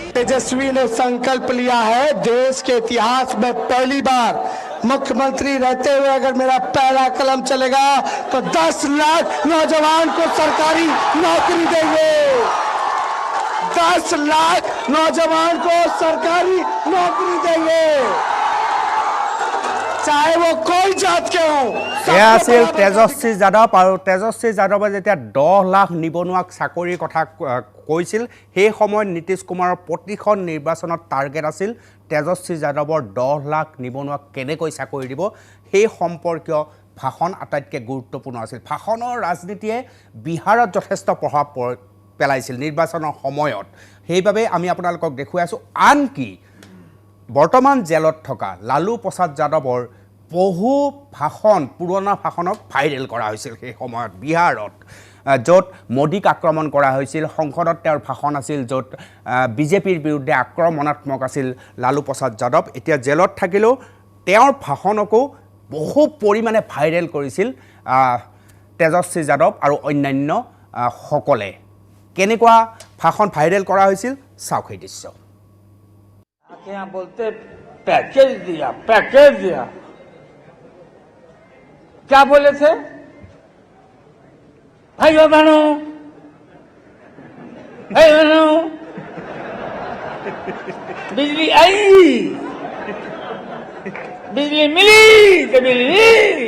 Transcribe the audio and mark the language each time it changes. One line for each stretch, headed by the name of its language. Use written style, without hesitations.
Hindi: तेजस्वी ने संकल्प लिया है, देश के इतिहास में पहली बार मुख्यमंत्री रहते हुए अगर मेरा पहला कलम चलेगा तो 10 लाख नौजवान को सरकारी नौकरी देंगे। 10 लाख नौजवान को सरकारी नौकरी देंगे, चाहे वो कोई जात के हो।
Assamese: এয়া আছিল তেজস্বী যাদৱ। আৰু তেজস্বী যাদৱে যেতিয়া 10 লাখ নিবনুৱাক চাকৰিৰ কথা কৈছিল সেই সময়ত নীতিশ কুমাৰৰ প্ৰতিখন নিৰ্বাচনত টাৰ্গেট আছিল তেজস্বী যাদৱৰ 10 লাখ নিবনুৱাক কেনেকৈ চাকৰি দিব সেই সম্পৰ্কীয় ভাষণ আটাইতকৈ গুৰুত্বপূৰ্ণ আছিল। ভাষণৰ ৰাজনীতিয়ে বিহাৰত যথেষ্ট প্ৰভাৱ পেলাইছিল নিৰ্বাচনৰ সময়ত। সেইবাবে আমি আপোনালোকক দেখুৱাই আছোঁ। আনকি বৰ্তমান জেলত থকা লালু প্ৰসাদ যাদৱৰ বহু ভাষণ, পুৰণা ভাষণক ভাইৰেল কৰা হৈছিল সেই সময়ত বিহাৰত, য'ত মোদীক আক্ৰমণ কৰা হৈছিল। সংসদত তেওঁৰ ভাষণ আছিল য'ত বিজেপিৰ বিৰুদ্ধে আক্ৰমণাত্মক আছিল লালু প্ৰসাদ যাদৱ। এতিয়া জেলত থাকিলেও তেওঁৰ ভাষণকো বহু পৰিমাণে ভাইৰেল কৰিছিল তেজস্বী যাদৱ আৰু অন্যান্য সকলে। কেনেকুৱা ভাষণ ভাইৰেল কৰা হৈছিল চাওক এই দৃশ্য।
Hindi: यहाँ बोलते पैकेज दिया, पैकेज दिया। क्या बोले थे भाइयों बहनों, बिजली आई, बिजली मिली तो बिजली।